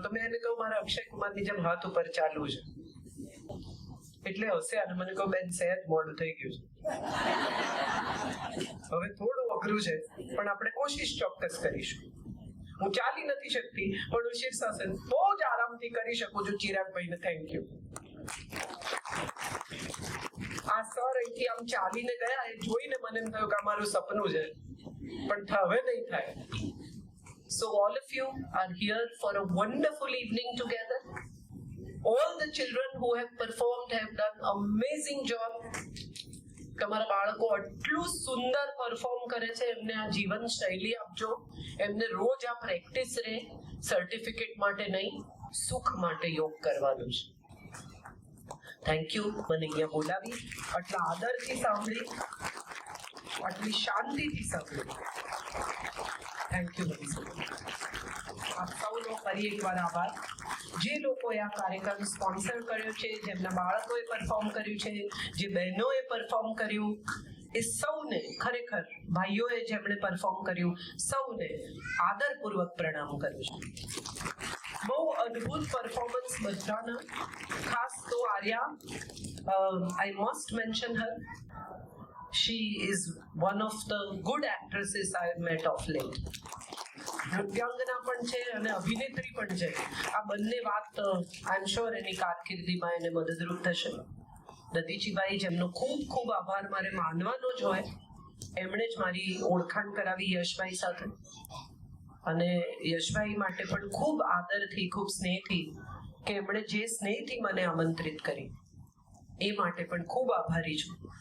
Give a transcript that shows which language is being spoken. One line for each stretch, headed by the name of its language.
Gujarati: તો મેં એને કહ્યું મારા અક્ષય કુમારની જેમ હાથ ઉપર ચાલવું છે. એટલે હશે અને મને કહું બેન સહેજ મોડું થઈ ગયું છે, હવે થોડું અઘરું છે પણ આપણે કોશિશ ચોક્કસ કરીશું. હું ચાલી નથી શકતી પણ હું શીર્ષાસન બહુ જ આરામથી કરી શકું છું. ચિરાગભાઈને થેન્ક યુ. આ સર અહીંથી આમ ચાલીને ગયા એ જોઈને મને એમ થયું કે આ મારું સપનું છે પણ હવે નહીં થાય.
English: So all of you are here for a wonderful evening together. All the children who have performed have done amazing job.
Gujarati: તમારા બાળકો આટલું સુંદર પરફોર્મ કરે છે, એમને આ જીવન શૈલી આપજો, એમને રોજ આ પ્રેક્ટિસ રહે. સર્ટિફિકેટ માટે નહીં, સુખ માટે યોગ કરવાનું છે. થેન્ક યુ મને અહીંયા બોલાવી, આટલા આદરથી સાંભળી, આટલી શાંતિથી સાંભળી. થેન્ક યુ બધી. આપ સૌનો ફરી એકવાર આભાર. જે લોકોએ આ કાર્યક્રમ સ્પોન્સર કર્યો છે, જેમના બાળકોએ પરફોર્મ કર્યું છે, જે બહેનોએ પરફોર્મ કર્યું, એ સૌને ખરેખર ભાઈઓએ જેમણે પરફોર્મ કર્યું સૌને આદરપૂર્વક પ્રણામ કરું છું. બહુ અદ્ભુત પરફોર્મન્સ બધાના. ખાસ તો Arya,
English: I must mention her. She is one of the good actresses I have met of late.
Gujarati: નૃત્યાંગના પણ છે અને અભિનેત્રી પણ છે. આ બંને વાત
English: I am sure
Gujarati: એની કારકિર્દીમાં એને મદદરૂપ થશે. દધીચીભાઈ, જેમનો ખૂબ ખૂબ આભાર મારે માનવાનો જ હોય, એમણે જ મારી ઓળખાણ કરાવી યશભાઈ સાથે. અને યશભાઈ માટે પણ ખૂબ આદરથી, ખૂબ સ્નેહથી, કે એમણે જે સ્નેહથી મને આમંત્રિત કરી એ માટે પણ ખૂબ આભારી છું.